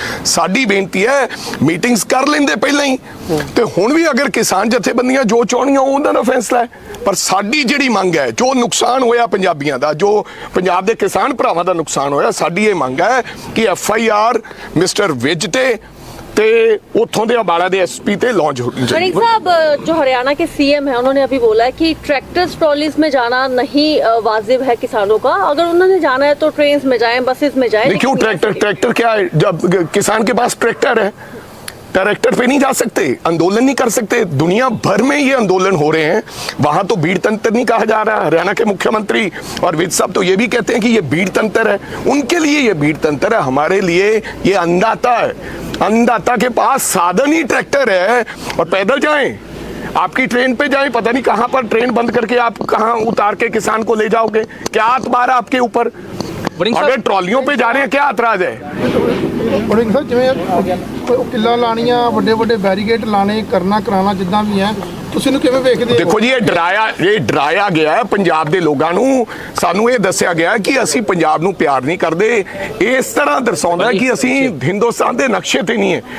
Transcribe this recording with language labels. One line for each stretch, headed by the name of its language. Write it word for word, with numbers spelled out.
Punjabi: ਸਾਡੀ ਬੇਨਤੀ ਹੈ ਮੀਟਿੰਗਸ ਕਰ ਲੈਂਦੇ ਪਹਿਲਾਂ ਹੀ, ਤੇ ਹੁਣ ਵੀ ਅਗਰ ਕਿਸਾਨ ਜਥੇਬੰਦੀਆਂ ਜੋ ਚਾਹੁਣੀਆਂ ਉਹ ਉਹਨਾਂ ਦਾ ਫੈਸਲਾ ਹੈ। ਪਰ ਸਾਡੀ ਜਿਹੜੀ ਮੰਗ ਹੈ, ਜੋ ਨੁਕਸਾਨ ਹੋਇਆ ਪੰਜਾਬੀਆਂ ਦਾ, ਜੋ ਪੰਜਾਬ ਦੇ ਕਿਸਾਨ ਭਰਾਵਾਂ ਦਾ ਨੁਕਸਾਨ ਹੋਇਆ, ਸਾਡੀ ਇਹ ਮੰਗ ਹੈ ਕਿ F I R mister Vij ਤੇ ਤੇ ਉੱਥੋਂ ਦੇ ਅੰਬਾਲਾ ਦੇ ਐਸ ਪੀ ਤੇ ਲਾਂਚ ਹੋਣੀ ਚਾਹੀਦੀ।
Hindi: मणिक साहब, अ, जो हरियाणा के सीएम है उन्होंने अभी बोला है कि ट्रैक्टर्स ट्रॉलीज में जाना नहीं अ, वाजिब है किसानों का। अगर उन्होंने जाना है तो ट्रेन में जाएं, बसेस में जाएं। नहीं, क्यों? लेकिन ट्रैक्टर ट्रैक्टर क्या है? जब किसान के पास ट्रैक्टर है, ट्रैक्टर पे नहीं जा सकते, आंदोलन नहीं कर सकते। दुनिया भर में ये आंदोलन हो रहे हैं, वहां तो भीड़ तंत्र नहीं कहा जा रहा है। हरियाणा के मुख्यमंत्री और विज साहब तो ये भी कहते हैं कि ये भीड़ तंत्र है। उनके लिए ये भीड़ तंत्र है, हमारे लिए ये अन्नदाता है। अन्नदाता के पास साधन ही ट्रैक्टर है, और पैदल जाएं, आपकी ट्रेन पे जाएं, पता नहीं कहां पर ट्रेन बंद करके आप कहां उतार के किसान को ले जाओगे। क्या अतबार है आपके ऊपर? वरिंग अगर साहब- ट्रॉलियों पे जा रहे हैं, क्या ऐतराज है?
Punjabi: ਬੜੇ ਸਰ ਜਿਵੇਂ ਕਿੱਲਾ ਲਾਣੀਆਂ, ਵੱਡੇ ਵੱਡੇ ਬੈਰੀਕੇਡ ਲਾਣੇ, ਕਰਨਾ ਕਰਾਣਾ ਜਿੱਦਾਂ ਵੀ ਹੈ, ਤੁਸੀਂ ਇਹਨੂੰ ਕਿਵੇਂ ਵੇਖਦੇ ਹੋ? ਦੇਖੋ ਜੀ, ਇਹ ਡਰਾਇਆ ਇਹ ਡਰਾਇਆ ਗਿਆ ਹੈ ਪੰਜਾਬ ਦੇ ਲੋਕਾਂ ਨੂੰ। ਸਾਨੂੰ ਇਹ ਦੱਸਿਆ ਗਿਆ ਹੈ ਕਿ ਅਸੀਂ ਪੰਜਾਬ ਨੂੰ ਪਿਆਰ ਨਹੀਂ ਕਰਦੇ। ਇਸ ਤਰ੍ਹਾਂ ਦਰਸਾਉਂਦਾ ਹੈ ਕਿ ਅਸੀਂ ਹਿੰਦੁਸਤਾਨ ਦੇ ਨਕਸ਼ੇ ਤੇ ਨਹੀਂ ਹੈ।